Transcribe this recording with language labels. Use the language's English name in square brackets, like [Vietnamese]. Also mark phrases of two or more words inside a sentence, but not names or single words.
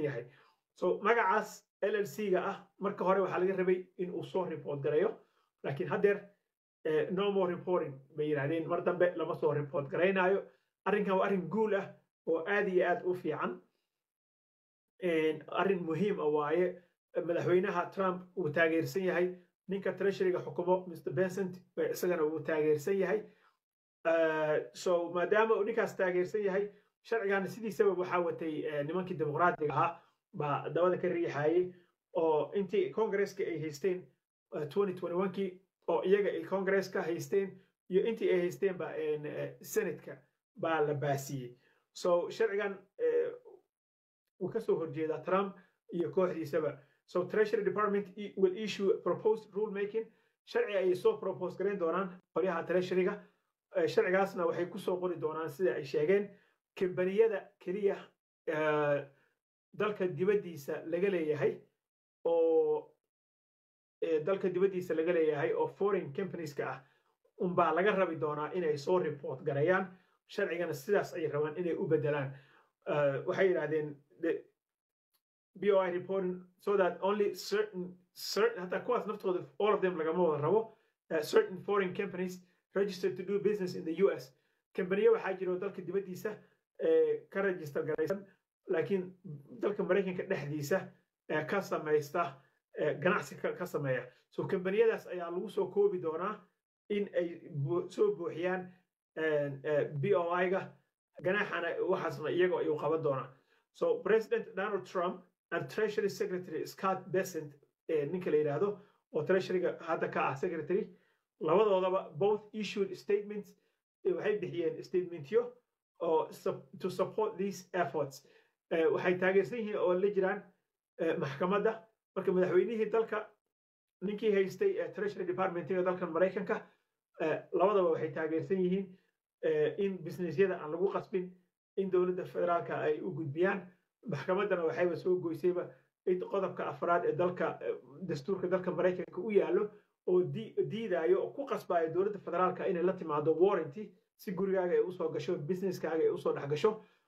[Somali] yahay so magacaas LLC-ga ah marka hore waxaa laga rabay in uu soo report gareeyo laakiin haddeer [English] no more reporting [Somali] bay yiraahdeen mar dambe lama soo report garaynayo arrinkan waa arrin guul ah oo aad iyo aad u fiican arrin muhiim ah waaye madaxweynaha Trump uu taageersan yahay ninka treasury-ga xukumo Mr. Bensent isagana uu taageersan yahay so maadaama uu ninkaas taageersan yahay sharcigan sidiisaba waxaa watay nimankii dimuqraadiga ahaa baa dabada ka riixayay oo intii Congress-ka ay haysteen 2021kii oo iyaga ay Congress-ka haysteen iyo intii ay haysteen ba Senate-ka baa la baasiyay so sharcigan uu ka soo horjeeda Trump iyo kooxdiisaba so [English] Treasury Department will issue proposed rulemaking [Somali] sharci ay soo propose gareyn doonaan qolyaha Treasury-ga sharcigaasna waxay ku soo qori doonaan sida ay sheegeen kambaniyada kaliya dalka dibadiisa laga leeyahay oo dalka dibadiisa laga leeyahay oo [English] foreign companies-ka [Somali] ah unbaa laga rabi doonaa inay soo report gareeyaan sharcigana sidaas ay rabaan inay u bedelaan waxay yiraahdeen [English] BOI reporting so that only certain [Somali] hata kuwaas naftooda [English] all of them [Somali] lagama wada rabo [English] certain foreign companies registered to do business in the US [Somali] kambaniyo waxaa jiro dalka dibadiisa ka register garaysan laakiin dalka Mareykanka dhexdiisa ka samaysta ganacsi ka sameeya so kambaniyadaas ayaa lagu soo koobi doonaa in ay soo buuxiyaan BOI-ga ganaxana waxaasna iyaga ay u qaban doonaan so [English] President Donald Trump and Treasury Secretary Scott Bessent [Somali] ninka la yiraahdo oo Treasury-ga hadda ka ah secretary labadoodaba [English] both issued statements [Somali] waxay bixiyeen statementyo oo [English] to support these efforts [Somali] waxay taageersan yihiin oo la jiraan maxkamadda marka madaxweynihii dalka ninkii haystay Treasury Department-ga dalka Mareykanka labadaba waxay taageersan yihiin in businessyada aan lagu qasbin in dowladda federaalka ay u gudbiyaan maxkamaddana waxayba soo goysayba in qodobka afraad ee dalka dastuurka dalka Mareykanka u yaalo oo diidayo oo ku qasbayo dowladda federaalka inay la timaado warranty si gurigaaga ay u soo gasho businesskaaga ay u soo dhex gasho